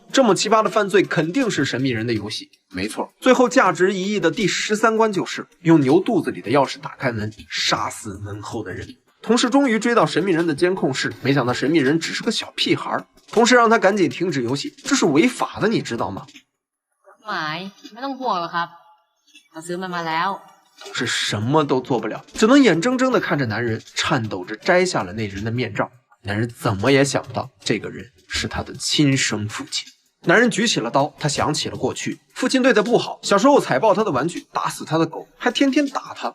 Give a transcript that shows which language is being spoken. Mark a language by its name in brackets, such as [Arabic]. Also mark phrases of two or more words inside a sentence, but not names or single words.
[Chinese] 这么奇葩的犯罪肯定是神秘人的游戏。没错，最后价值1亿的第13关就是用牛肚子里的钥匙打开门，杀死门后的人。同事终于追到神秘人的监控室，没想到神秘人只是个小屁孩。同事让他赶紧停止游戏，这是违法的，你知道吗？ [Thai] ไม่ต้องห่วงหรอกครับเราซื้อมันมาแล้ว。 [Chinese] 是什么都做不了，只能眼睁睁地看着男人颤抖着摘下了那人的面罩。男人怎么也想不到，这个人是他的亲生父亲。男人举起了刀，他想起了过去，父亲对他不好，小时候踩爆他的玩具，打死他的狗，还天天打他。